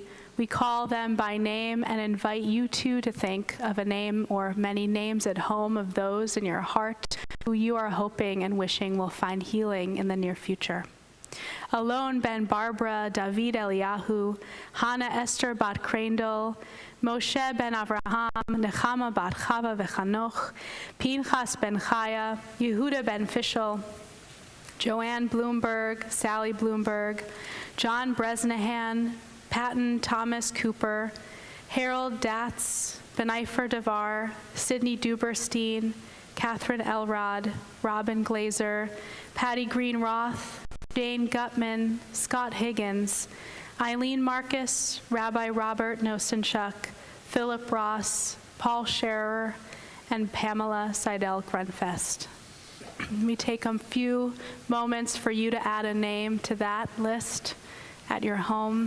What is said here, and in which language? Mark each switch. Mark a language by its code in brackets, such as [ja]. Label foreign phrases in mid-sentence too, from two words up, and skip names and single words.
[en] We call them by name and invite you too to think of a name or many names at home of those in your heart who you are hoping and wishing will find healing in the near future. Alon ben Barbara, David Eliyahu, Hannah Esther bat Crandall, Moshe ben Avraham, Nechama bat Chava v'Chanoch, Pinchas ben Chaya, Yehuda ben Fishel, Joanne Bloomberg, Sally Bloomberg, John Bresnahan, Patton Thomas Cooper, Harold Datz, Benifer Devar, Sidney Duberstein, Catherine Elrod, Robin Glazer, Patty Green Roth, Jane Gutman, Scott Higgins, Eileen Marcus, Rabbi Robert Nosenchuk, Philip Ross, Paul Scherer, and Pamela Seidel Grunfest. We take a few moments for you to add a name to that list at your home.